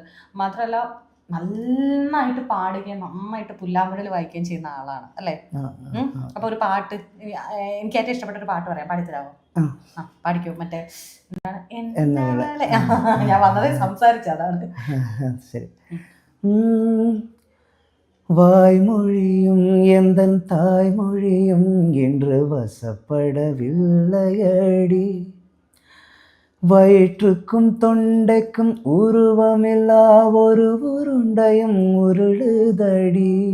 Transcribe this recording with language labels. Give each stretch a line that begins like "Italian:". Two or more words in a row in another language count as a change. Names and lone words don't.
Malayalam: മാത്രമല്ല നന്നായിട്ട് പാടുകയും നന്നായിട്ട് പുല്ലാമ്പുഴയിൽ വായിക്കുകയും ചെയ്യുന്ന ആളാണ് അല്ലേ? അപ്പൊ ഒരു പാട്ട്, എനിക്ക് ഏറ്റവും ഇഷ്ടപ്പെട്ട ഒരു പാട്ട് പറയാം, പാടിത്തരാമോ? പാടിക്കോ. മറ്റേ ഞാൻ വന്നതേ സംസാരിച്ചതാണ്. ശരി.
Tamil: வாய்மொழியும் எந்தன் தாய்மொழியும் என்று வசப்படவில்லையடி, வயிற்றுக்கும் தொண்டைக்கும் உருவமில்லா ஒரு உருண்டையும் உருளுதடி,